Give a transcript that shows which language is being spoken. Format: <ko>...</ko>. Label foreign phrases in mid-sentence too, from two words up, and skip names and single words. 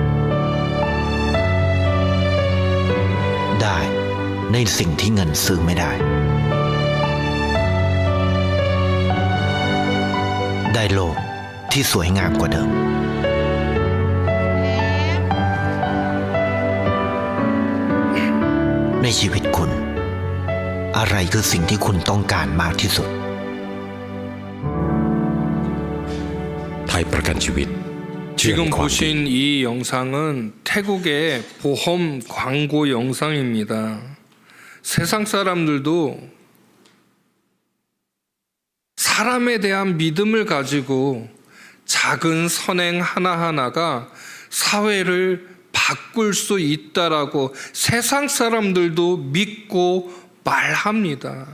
<th>ได้ในสิ่งที่เงินซื้อไม่ได้ ไได้โลกที่สวยงามกว่าเดิมในชีวิตคุณอะไรคือสิ่งที่คุณต้องการมากที่สุด ไทยประกันชีวิต</th> <ko>지금 보신 이 영상은 태국의 보험 광고 영상입니다. 세상 사람들도 사람에 대한 믿음을 가지고 작은 선행 하나하나가 사회를 바꿀 수 있다라고 세상 사람들도 믿고 말합니다.</ko>